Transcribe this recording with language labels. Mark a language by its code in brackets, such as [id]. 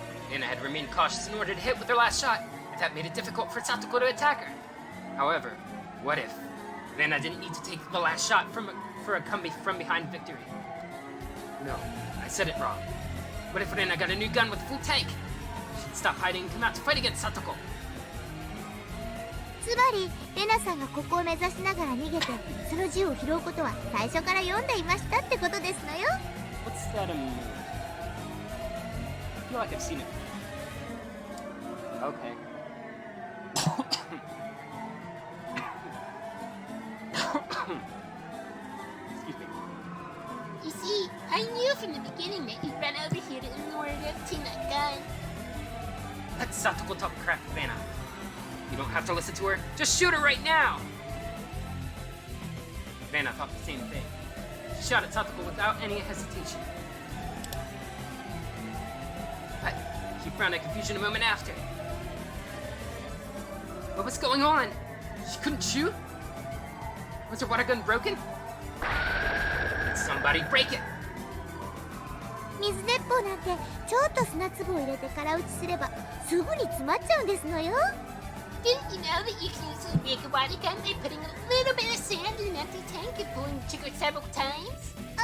[en] Rena had remained cautious in order to hit with her last shot, and that made it difficult for Satoko to attack her. However, what if Rena didn't need to take the last shot for a from behind victory? No, I said it wrong. What if Rena got a new gun with a full tank? She'd stop hiding and come out to fight against Satoko. [ja] つまりレナさんがここを目指しながら逃げてその銃を拾うことは最初から読んでいましたってことですのよ。 [en] What's that I feel like I've seen it. Okay. Excuse me. You see, I knew from the beginning that you'd run over here in order to obtain that gun. Let Satoko talk crap, Rena. You don't have to listen to her. Just shoot her right now! Rena thought the same thing. She shot at Satoko without any hesitation. But she frowned in confusion a moment after. What was going on? She couldn't shoot? Was her water gun broken? Did somebody break it? [ja] 水鉄砲なんてちょっと砂粒を入れて空打ちすればすぐに詰まっちゃうんですのよ。 [en] Didn't you know that you can usually make a water gun by putting a little bit of sand in an empty tank and pulling the trigger several times?